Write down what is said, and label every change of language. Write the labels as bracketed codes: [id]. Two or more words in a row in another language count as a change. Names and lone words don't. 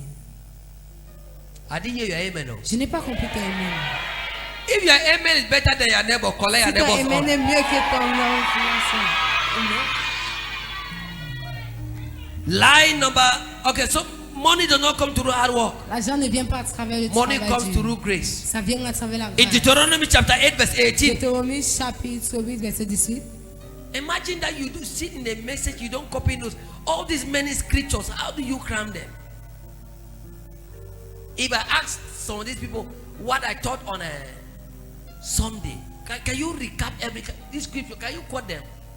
[en] I didn't hear your amen. No. [fr] Je n'ai pas compris ton amen. [en] If your amen is better than your neighbor, collect [fr] Si [en] your [fr] ton [en] neighbor's amen own. [fr] est mieux que ton nom financier. [en] Line number. Okay, so money does not come through hard work. [fr] L'argent ne vient pas à travers le [en] Money [fr] travail [en] comes [fr] dur. [en] through grace. [fr] Ça vient à travers la [en] In [fr] grâce. [en] Deuteronomy chapter 8, verse 18. [fr] Deutéronome chapitre 8 verset 18. [en] Imagine that you do sit in a message, you don't copy notes. All these many scriptures, how do you cram them? If I ask some of these people what I taught on a Sunday, can you recap this scripture? Can you quote them?